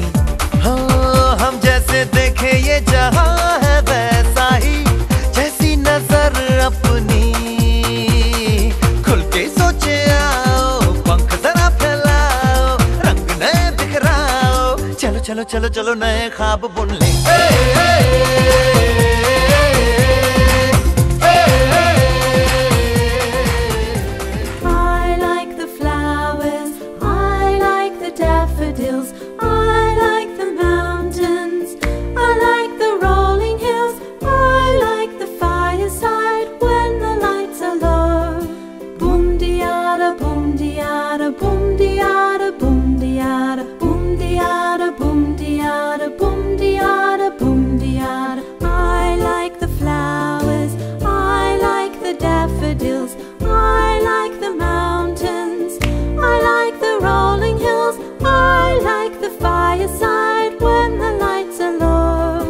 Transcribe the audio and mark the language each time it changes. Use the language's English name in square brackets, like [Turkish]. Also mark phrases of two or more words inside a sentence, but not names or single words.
[Hindi] हो हम जैसे देखे ये जहां है वैसा ही, जैसी नजर अपनी खुल के सोचे आओ. पंख जरा फैलाओ, रंग नए बिखराओ. चलो चलो चलो चलो नए ख्वाब बुन ले. [English] I like the flowers, I like the daffodils, I like the mountains, I like the rolling hills, I like the fireside when the lights are low. Boom diada, boom diada, boom diada, boom diada, boom diada, boom diada, boom diada, boom diada. I like the flowers, I like the daffodils, I like the mountains, I like the rolling hills, I like the fireside when the lights are low.